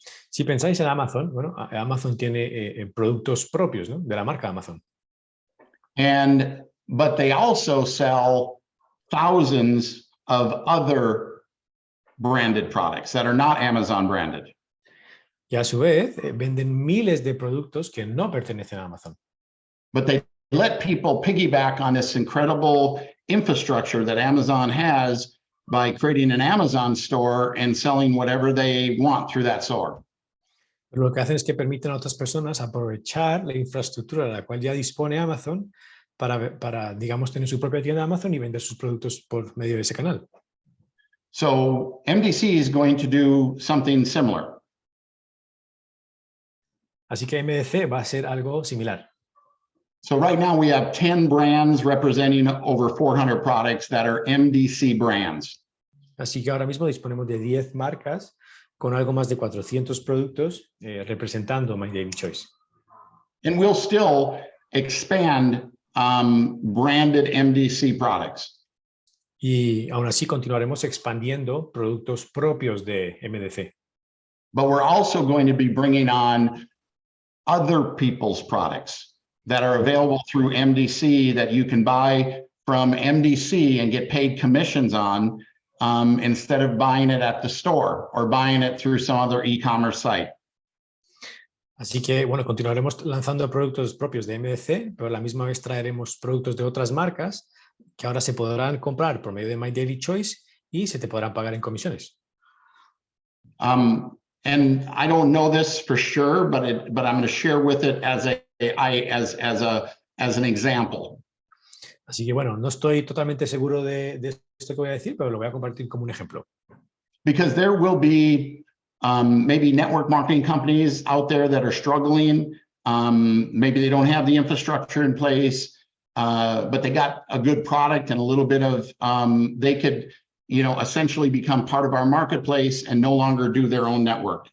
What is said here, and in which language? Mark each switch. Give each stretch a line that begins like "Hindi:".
Spanish: Si pensáis en Amazon, bueno, Amazon tiene productos propios, ¿no? De la marca Amazon.
English: But they also sell thousands of other branded products that are not Amazon branded.
Spanish: Y a su vez, venden miles de productos que no pertenecen a Amazon.
English: But they let people piggyback on this incredible infrastructure that Amazon has by creating an Amazon store and selling whatever they want through that store.
Spanish: Pero lo que hacen es que permiten a otras personas aprovechar la infraestructura de la cual ya dispone Amazon para, digamos, tener su propia tienda de Amazon y vender sus productos por medio de ese canal.
English: So MDC is going to do something similar.
Spanish: Así que MDC va a ser algo similar.
English: So right now we have 10 brands representing over 400 products that are MDC brands.
Spanish: Así que ahora mismo disponemos de 10 marcas con algo más de 400 productos representando MyDilyChoice.
English: And we'll still expand branded MDC products.
Spanish: Y aún así continuaremos expandiendo productos propios de MDC.
English: But we're also going to be bringing on other people's products that are available through MDC that you can buy from MDC and get paid commissions on instead of buying it at the store or buying it through some other e-commerce site.
Spanish: Así que, bueno, continuaremos lanzando productos propios de MDC, pero a la misma vez traeremos productos de otras marcas que ahora se podrán comprar por medio de MyDilyChoice y se te podrán pagar en comisiones.
English: And I don't know this for sure, but I'm going to share with it as an example.
Spanish: Así que, bueno, no estoy totalmente seguro de esto que voy a decir, pero lo voy a compartir como un ejemplo.
English: Because there will be maybe network marketing companies out there that are struggling. Maybe they don't have the infrastructure in place, but they got a good product and a little bit of, they could, essentially become part of our marketplace and no longer do their own network.